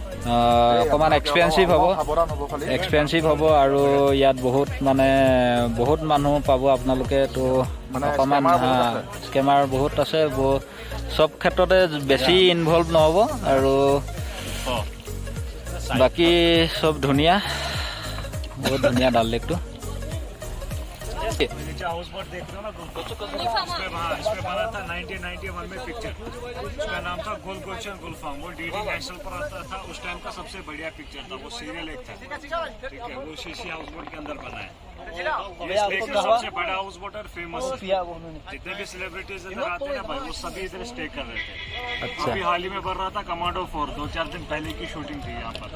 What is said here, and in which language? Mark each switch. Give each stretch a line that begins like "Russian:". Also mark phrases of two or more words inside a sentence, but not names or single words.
Assamese: অকণমান এক্সপেঞ্চিভ হ'ব আৰু ইয়াত বহুত মানে বহুত মানুহ পাব আপোনালোকে তো অকণমান স্কেমাৰ বহুত আছে চব ক্ষেত্ৰতে বেছি ইনভলভ নহ'ব আৰু বাকী চব ধুনীয়া বহুত ধুনীয়া डाल लेक तो
English: house boat
Hindi: देख रहे हो ना इस पे बना था 1991 में पिक्चर उसका नाम था गुल गुलशन गुलफाम वो डीडी नेशनल पर आता था उस टाइम का सबसे बढ़िया पिक्चर था वो सीरियल एक था ठीक है वो शीशी
English: house boat
Hindi: के अंदर बना है ये लेक का सबसे बड़ा
English: house boat
Hindi: और फेमस है जितने भी सेलिब्रिटीज इधर आते हैं ना भाई वो सभी इधर स्टे कर रहे थे अभी हाल ही में बन रहा था कमांडो 4 2-4 दिन पहले की शूटिंग थी यहाँ पर